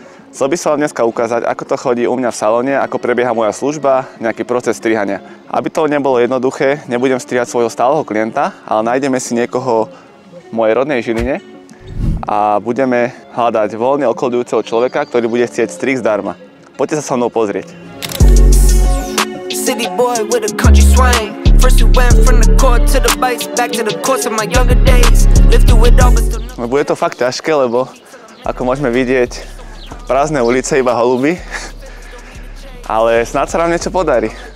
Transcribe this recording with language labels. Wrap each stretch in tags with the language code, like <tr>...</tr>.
<sk>Chcel by som vám dneska ukázať, ako to chodí u mňa v salóne, ako prebieha moja služba, nejaký proces strihania. Aby to nebolo jednoduché, nebudem strihať svojho stáleho klienta, ale nájdeme si niekoho v mojej rodnej Žiline a budeme hľadať voľne okoľujúceho človeka, ktorý bude chcieť strih zdarma. Poďte sa so mnou pozrieť.</sk> <en>City boy with a country swing. First you went from the court to the bikes, back to the course of my younger days. Lived through it all, but still...</en> <sk>Bude to fakt ťažké, lebo ako môžeme vidieť, prázdne ulice, iba holuby. Ale snáď sa nám niečo podarí.</sk>